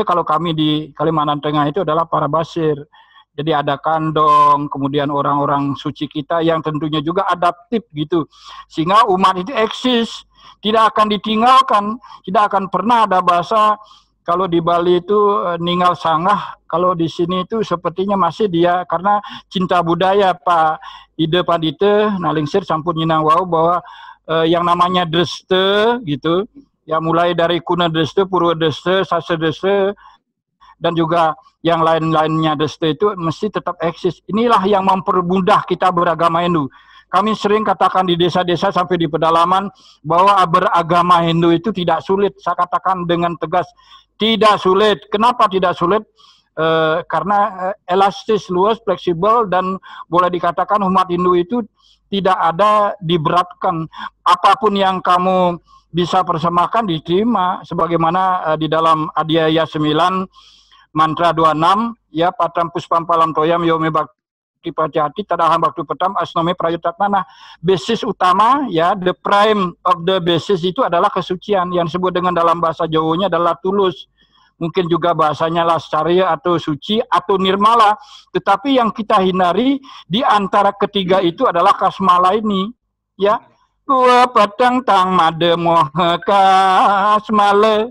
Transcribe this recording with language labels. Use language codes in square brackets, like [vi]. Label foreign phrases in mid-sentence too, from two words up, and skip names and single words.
[id] Kalau kami di Kalimantan Tengah itu adalah para basir. Jadi ada kandong, kemudian orang-orang suci kita yang tentunya juga adaptif gitu. Sehingga umat itu eksis, tidak akan ditinggalkan, tidak akan pernah ada bahasa kalau di Bali itu ninggal sangah, kalau di sini itu sepertinya masih dia karena cinta budaya Pak Ide Pandita, [ban] nalingsir sampun nyinang wau [id] bahwa yang namanya Dreste gitu, ya mulai dari Kuna Dreste, Purwa Dreste, Sase Dreste, dan juga yang lain-lainnya Dreste itu mesti tetap eksis. Inilah yang mempermudah kita beragama Hindu. Kami sering katakan di desa-desa sampai di pedalaman bahwa beragama Hindu itu tidak sulit. Saya katakan dengan tegas, tidak sulit. Kenapa tidak sulit? karena elastis, luas, fleksibel, dan boleh dikatakan umat Hindu itu tidak ada diberatkan. Apapun yang kamu bisa persembahkan diterima, sebagaimana di dalam Adiaya 9 mantra 26 ya, [sa] patam puspam palam toyam yome bakti pajati tadaham bakti petam asnome prayutatna. [id] Nah, basis utama ya, [en] the prime of the basis [id] itu adalah kesucian, yang disebut dengan dalam bahasa Jawanya adalah tulus. Mungkin juga bahasanya lascarya atau suci atau nirmala. Tetapi yang kita hindari di antara ketiga itu adalah kasmala ini. [sa] Ya, dua patang tang made moha kasmala.